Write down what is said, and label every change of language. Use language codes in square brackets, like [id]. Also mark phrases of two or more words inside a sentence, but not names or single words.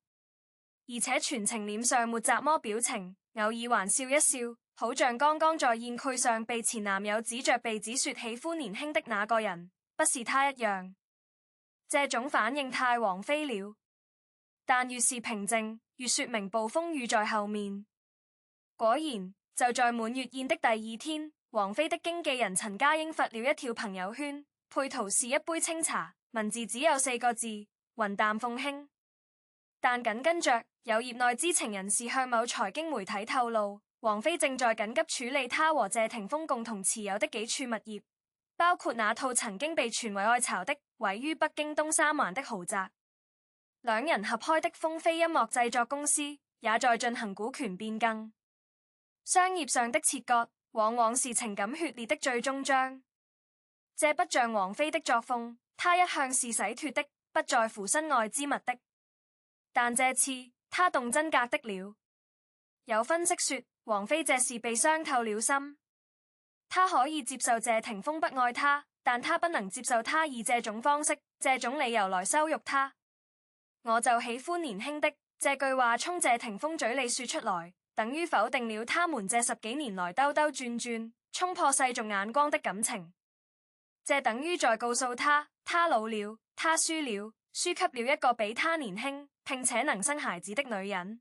[zh] 而且全程臉上沒怎麼表情，偶爾還笑一笑，好像剛剛在宴會上被前男友指着鼻子說喜歡年輕的那個人，不是他一樣。這種反應太王菲了。但越是平靜，越說明暴風雨在後面。果然，就在滿月宴的第2天，王菲的經紀人陳嘉英發了一條朋友圈，配圖是一杯清茶，文字只有4個字：雲淡風輕。但緊跟着，有業內知情人士向某財經媒體透露，王菲正在緊急處理她和謝霆鋒共同持有的幾處物業，包括那套曾經被傳為愛巢的位於北京東三環的豪宅。兩人合開的風飛音樂製作公司也在進行股權變更。商業上的切割往往是情感血裂的最終章。這不像王菲的作風，她一向是洗脫的，不在乎身外之物的。但這次她動真格的了。有分析說，王菲這是被傷透了心。她可以接受謝霆鋒不愛她，但她不能接受他以這種方式、這種理由來羞辱她。我就喜歡年輕的這句話從謝霆鋒嘴裡說出來，等於否定了他們這10幾年來兜兜轉轉、衝破世俗眼光的感情。這等於在告訴他老了，他輸了，輸給了一個比他年輕並且能生孩子的女人。